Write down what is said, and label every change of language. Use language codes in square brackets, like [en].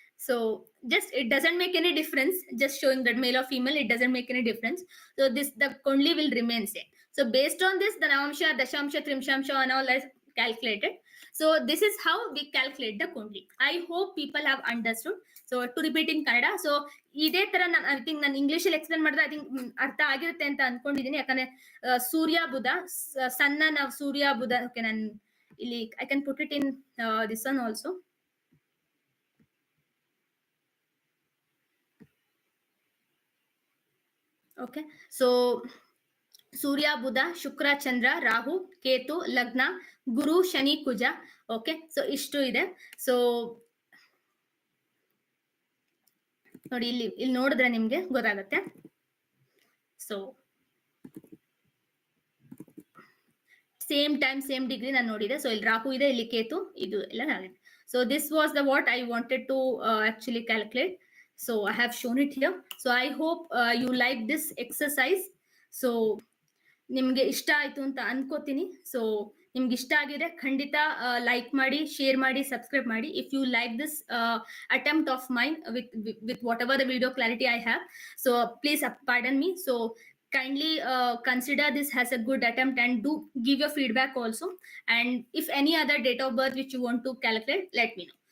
[en] So just it doesn't make any difference. Just showing that male or female, it doesn't make any difference. So this the Kundali will remain same. So based on this, the Navamsha, Dashamsha, Trimshamsha, and all is calculated. So this is how we calculate the Kundali. I hope people have understood. So to repeat in Kannada. [kn] So ಇದೇ ತರ ನಾನು [en] I think [kn] ನಾನು ಇಂಗ್ಲಿಷಲ್ಲಿ explain ಮಾಡಿದ್ರೆ I think ಅರ್ಥ ಆಗಿರುತ್ತೆ ಅಂತ ಅನ್ಕೊಂಡಿದ್ದೀನಿ. ಯಾಕಂದ್ರೆ ಸೂರ್ಯ ಬುಧ, ಸನ್ನ ನಾವು ಸೂರ್ಯ ಬುಧ. [en] okay, [kn] ನಾನು ಇಲ್ಲಿ [en] I can put it in this one also. [kn] Okay, so ಸೂರ್ಯ ಬುಧ ಶುಕ್ರ ಚಂದ್ರ ರಾಹು ಕೇತು ಲಗ್ನ ಗುರು ಶನಿ ಕುಜ. ಓಕೆ, ಸೊ ಇಷ್ಟು ಇದೆ. ಸೊ ನೋಡಿ, ಇಲ್ಲಿ ನೋಡಿದ್ರೆ ನಿಮ್ಗೆ ಗೊತ್ತಾಗುತ್ತೆ. [en] so same time same degree [kn] ನಾನು ನೋಡಿದೆ. [en] so [kn] ಇಲ್ಲಿ ರಾಹು ಇದೆ, ಇಲ್ಲಿ ಕೇತು, ಇದು ಎಲ್ಲ ಆಗಿದೆ. [en] So this was the what I wanted to actually calculate. So I have shown it here. So I hope you like this exercise. [kn] So ನಿಮ್ಗೆ ಇಷ್ಟ ಆಯ್ತು ಅಂತ ಅನ್ಕೋತೀನಿ. ಸೊ ನಿಮ್ಗೆ ಇಷ್ಟ ಆಗಿದ್ರೆ ಖಂಡಿತ ಲೈಕ್ ಮಾಡಿ, ಶೇರ್ ಮಾಡಿ, ಸಬ್ಸ್ಕ್ರೈಬ್ ಮಾಡಿ. [en] If you like this attempt of mine with whatever the video clarity I have, so please pardon me. So kindly consider this as a good attempt and do give your feedback also. And if any other date of birth which you want to calculate, let me know.